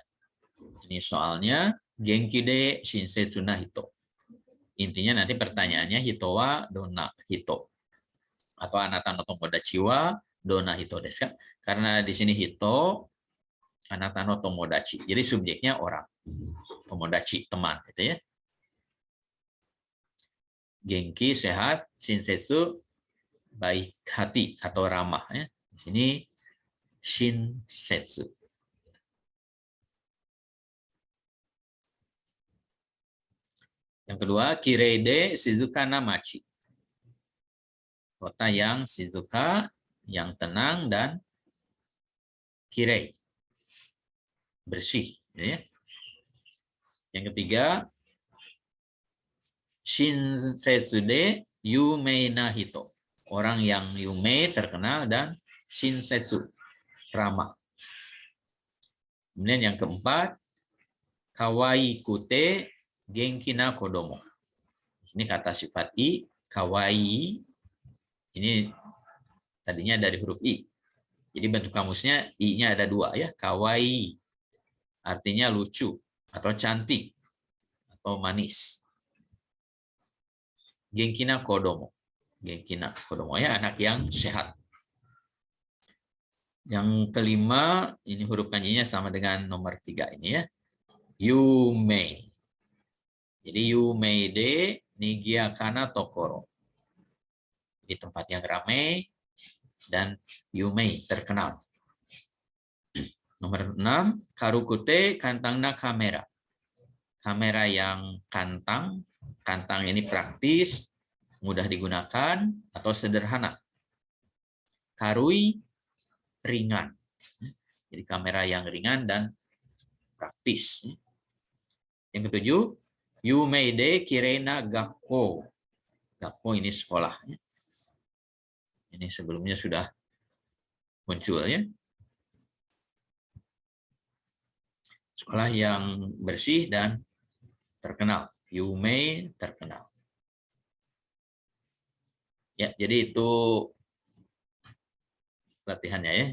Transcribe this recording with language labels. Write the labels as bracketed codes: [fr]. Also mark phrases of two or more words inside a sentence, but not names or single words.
[ja] Ini soalnya 元気で親切な人. Intinya nanti pertanyaannya 人はどんな人. atau あなたの友達はどんな人ですか? Karena di sini 人あなたの友達. [id] Jadi subjeknya orang. Tomodachi, teman gitu ya. Genki, sehat, shinsetsu, baik hati atau ramah ya. Di sini shinsetsu. Yang kedua, [ja] きれいで静かな町. [id] Kota yang shizuka, yang tenang dan kirei, bersih. Ya. Yang ketiga, [ja] 親切で有名な人. [id] Orang yang yumei, terkenal, dan shinsetsu, ramah. Kemudian yang keempat, [ja] かわいくて元気な子供. [id] Ini kata sifat i, kawaii. Ini tadinya dari huruf i. Jadi bentuk kamusnya i-nya ada dua ya, kawaii. Artinya lucu atau cantik atau manis. [ja] 元気な子供. 元気な子供 [id] ya, anak yang sehat. Yang kelima, ini huruf kanjinya sama dengan nomor 3 ini ya. Yumei. [ja] Jadi 有名で賑やかな所. [id] Di tempat yang ramai dan yumei, terkenal. [ja] Nomor 6, 軽くて簡単なカメラ. [id] Kamera yang kantang. Kantang ini praktis, mudah digunakan atau sederhana. Karui, ringan. Jadi kamera yang ringan dan praktis. Yang ketujuh, [ja] 有名できれいな学校. [id] Gakko ini sekolah. Ini sebelumnya sudah muncul ya. Sekolah yang bersih dan terkenal. Yumei, terkenal. Ya, jadi itu latihannya ya.